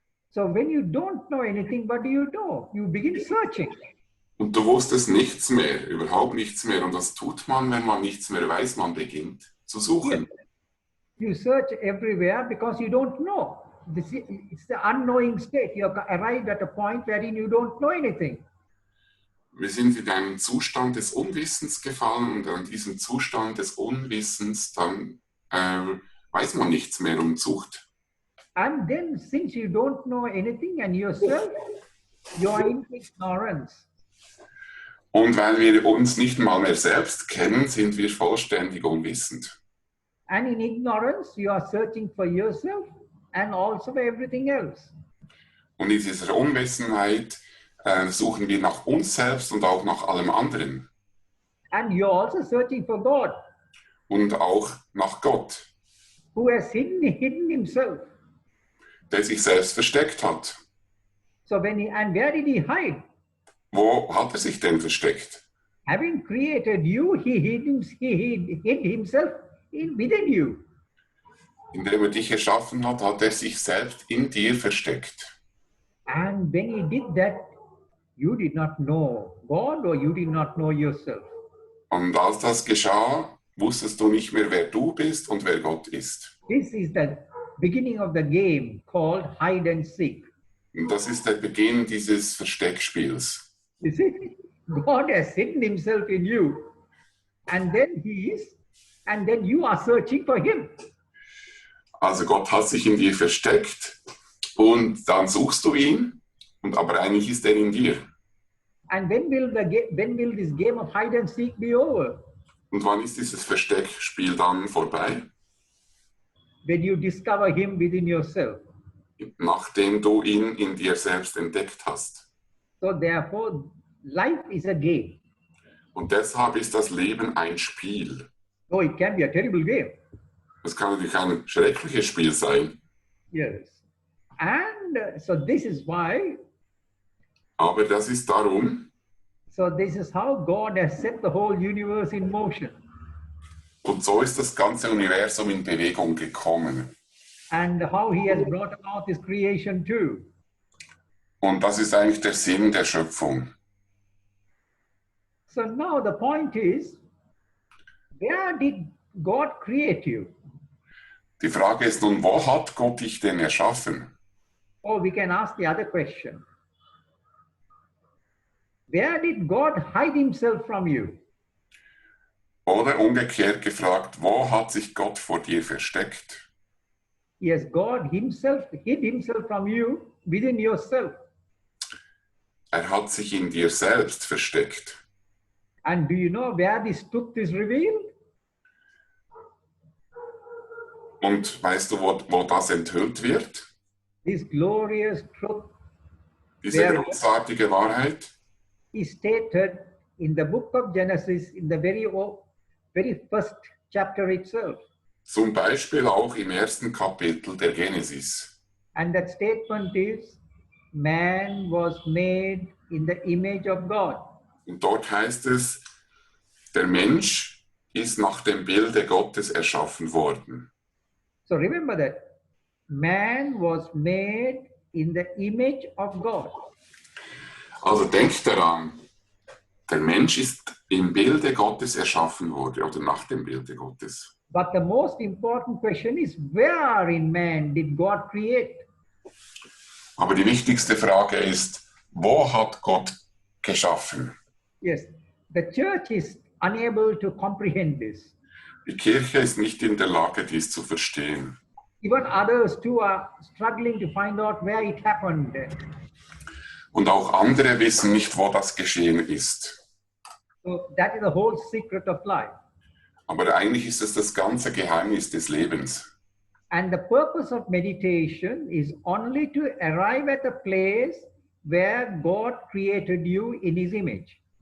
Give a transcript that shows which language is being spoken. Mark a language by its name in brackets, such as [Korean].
[English] So when you don't know anything, what do? You begin searching. [German] Und du wusstest nichts mehr, überhaupt nichts mehr. Und das tut man, wenn man nichts mehr weiß, man beginnt zu suchen. [English] You search everywhere because you don't know. It's the unknowing state. You have arrived at a point wherein you don't know anything. [German] Wir sind in einen Zustand des Unwissens gefallen und an diesem Zustand des Unwissens dann weiß man nichts mehr und sucht. [English] And then since you don't know anything and yourself, you are in ignorance. [German] Und weil wir uns nicht mal mehr selbst kennen, sind wir vollständig unwissend. [English] And in ignorance, you are searching for yourself and also for everything else. [German] Und in dieser Unwissenheit suchen wir nach uns selbst und auch nach allem anderen. [English] And you're also searching for God. [German] Und auch nach Gott, [English] who has hidden himself. [German] Der sich selbst versteckt hat. [English] So and where did he hide? [German] Wo hat er sich denn versteckt? [English] Having created you, he hid himself within you. [German] Indem er dich erschaffen hat, hat er sich selbst in dir versteckt. [English] And when he did that, you did not know God or you did not know yourself. [German] Und als das geschah, wusstest du nicht mehr, wer du bist und wer Gott ist. [English] This is the beginning of the game called hide and seek. [German] Und das ist der Beginn dieses Versteckspiels. [English] You see, God has hidden himself in you, and then you are searching for him. [German] Also Gott hat sich in dir versteckt und dann suchst du ihn, aber eigentlich ist er in dir. [English] And when will this game of hide and seek be over? [German] Und wann ist dieses Versteckspiel dann vorbei? [English] When you discover him within yourself. [German] Nachdem du ihn in dir selbst entdeckt hast. [English] So therefore, life is a game. [German] Und deshalb ist das Leben ein Spiel. [English] So it can be a terrible game. [German] Es kann natürlich ein schreckliches Spiel sein. [English] Yes. And so this is why. [German] Aber das ist darum. [English] So this is how God has set the whole universe in motion. [German] Und so ist das ganze Universum in Bewegung gekommen. [English] And how he has brought about his creation too. [German] Und das ist eigentlich der Sinn der Schöpfung. [English] So now the point is, where did God create you? [German] Die Frage ist nun, wo hat Gott dich denn erschaffen? [English] Or we can ask the other question. Where did God hide himself from you? [German] Oder umgekehrt gefragt, wo hat sich Gott vor dir versteckt? [English] Yes, God himself hid himself from you within yourself. [German] Er hat sich in dir selbst versteckt. [English] And do you know where this truth is revealed? [German] Und weißt du, wo das enthüllt wird? [English] This glorious truth [German] Diese [English] Where- [German] großartige Wahrheit [English] is stated in the book of Genesis in the very first chapter itself. [German] zum Beispiel auch im ersten Kapitel der Genesis. [English] And that statement is, man was made in the image of God. [German] Und dort heißt es, der Mensch ist nach dem Bilde Gottes erschaffen worden. [English] So remember that. Man was made in the image of God. [German] Also denkt daran, der Mensch ist im Bilde Gottes erschaffen worden oder nach dem Bilde Gottes. [English] But the most important question is, where in man did God create? [German] Aber die wichtigste Frage ist, wo hat Gott geschaffen? [English] Yes, the church is unable to comprehend this. [German] Die Kirche ist nicht in der Lage, dies zu verstehen. [English] Even others too are struggling to find out where it happened. [German] Und auch andere wissen nicht, wo das geschehen ist. [English] So that is the whole secret of life. [German] Aber eigentlich ist es das ganze Geheimnis des Lebens. [English] And the purpose of meditation is only to arrive at a place where God created you in His image.